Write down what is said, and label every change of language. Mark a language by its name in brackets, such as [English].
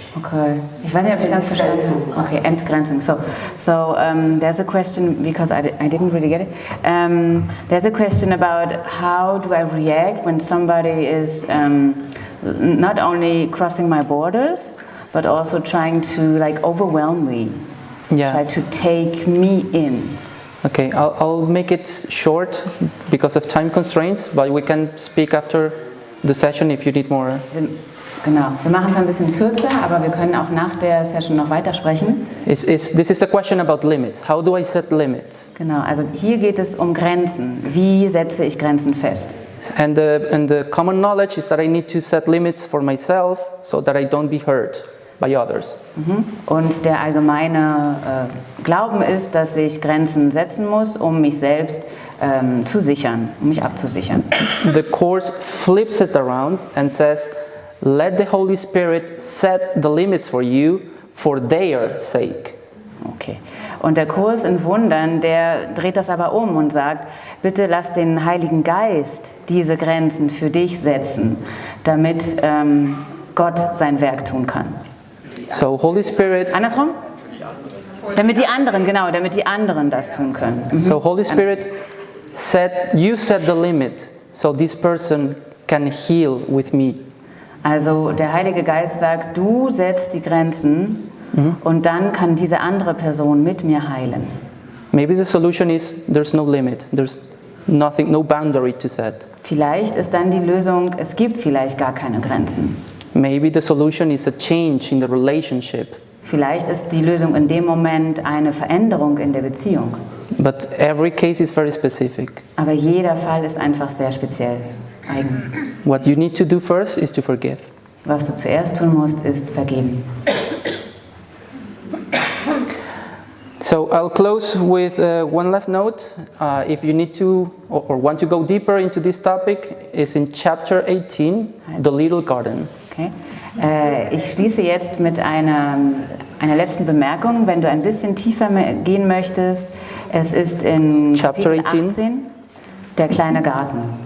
[German] Okay, ich weiß nicht, ob ich ganz verstanden habe. Okay, Entgrenzung. [English] So there's a question, because I didn't really get it. There's a question about how do I react when somebody is not only crossing my borders, but also trying to like overwhelm me. Yeah. Try to take me in. Okay, I'll make it short because of time constraints, but we can speak after the session if you need more. [German] Genau, wir machen es ein bisschen kürzer, aber wir können auch nach der Session noch weitersprechen. [English] This is the question about limits. How do I set limits? [German] Genau, also hier geht es um Grenzen. Wie setze ich Grenzen fest? [English] And the common knowledge is that I need to set limits for myself so that I don't be hurt by others. [German] Und der allgemeine Glauben ist, dass ich Grenzen setzen muss, um mich selbst zu sichern, um mich abzusichern. [English] The Course flips it around and says, let the Holy Spirit set the limits for you for their sake. Okay. [German] Und der Kurs in Wundern, der dreht das aber um und sagt, bitte lass den Heiligen Geist diese Grenzen für dich setzen, damit Gott sein Werk tun kann. [English] So Holy Spirit. [German] Andersrum? Damit die anderen das tun können. [English] So Holy Spirit you set the limit so this person can heal with me. [German] Also der Heilige Geist sagt, du setzt die Grenzen und dann kann diese andere Person mit mir heilen. [English] Maybe the solution is there's no limit. There's nothing, no boundary to set. [German] Vielleicht ist dann die Lösung, es gibt vielleicht gar keine Grenzen. [English] Maybe the solution is a change in the relationship. [German] Vielleicht ist die Lösung in dem Moment eine Veränderung in der Beziehung. [English] But every case is very specific. [German] Aber jeder Fall ist einfach sehr speziell, eigen. [English] What you need to do first is to forgive. [German] Was du zuerst tun musst, ist vergeben. [English] So I'll close with one last note. If you need to or want to go deeper into this topic, is in chapter 18, the little garden. Okay. [German] Ich schließe jetzt mit einer letzten Bemerkung. Wenn du ein bisschen tiefer gehen möchtest, es ist in [English] Chapter [German] Kapitel 18, der kleine Garten.